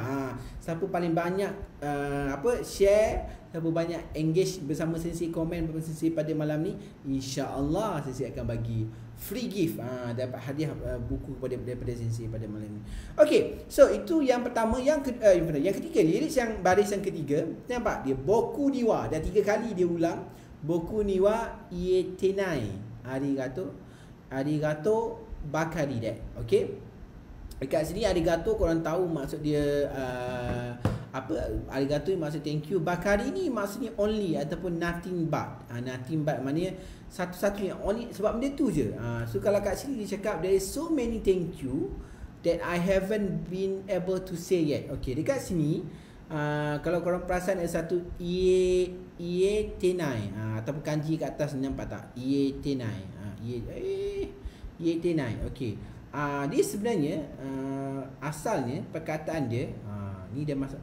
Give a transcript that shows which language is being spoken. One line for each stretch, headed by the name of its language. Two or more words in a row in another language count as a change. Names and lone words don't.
Malay: Siapa paling banyak share, siapa banyak engage bersama Sensei, komen bersama Sensei pada malam ni,
Arabic: إن شاء الله
Malay: Sensei akan bagi
English: free gift,
Malay: dapat hadiah buku daripada Sensei pada malam ni. Okey, so itu yang pertama. Yang ketiga, lirik yang baris yang ketiga, nampak dia
Japanese: 僕には,
Malay: dah 3 kali dia ulang
Japanese: 僕には言えてないありがとうばかり
Malay: dek. Okey, dekat sini arigato korang tahu maksud dia arigato ni maksud
English: thank you,
Malay: bakari ni maksudnya only ataupun
English: nothing but. Nothing but
Malay: maknanya satu-satunya, only, sebab benda tu je.
English: So
Malay: kalau kat sini dia cakap
English: there is so many thank you that I haven't been able to say yet.
Malay: Okey, dekat sini kalau korang perasan ada satu
Japanese: 言えてない,
Malay: ataupun kanji kat atas, nampak tak?
Japanese: 言えてない。言えてない. Okey.
Malay: Dia sebenarnya asalnya perkataan dia ni dia masuk.